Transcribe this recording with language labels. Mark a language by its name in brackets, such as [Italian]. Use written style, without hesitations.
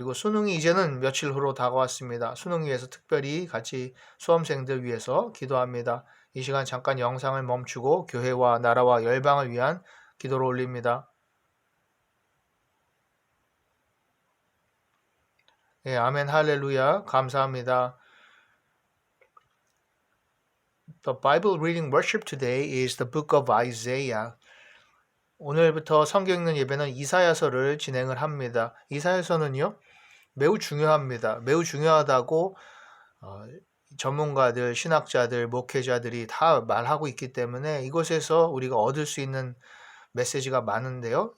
[Korean] 그리고 수능이 이제는 며칠 후로 다가왔습니다. 수능 위해서 특별히 같이 수험생들 위해서 기도합니다. 이 시간 잠깐 영상을 멈추고 교회와 나라와 열방을 위한 기도를 올립니다. 아멘 할렐루야 감사합니다. [English] The Bible reading worship today is the book of Isaiah. [Korean] 오늘부터 성경 읽는 예배는 이사야서를 진행을 합니다. 이사야서는요 매우 중요합니다. 매우 중요하다고 전문가들, 신학자들, 목회자들이 다 말하고 있기 때문에 이곳에서 우리가 얻을 수 있는 메시지가 많은데요.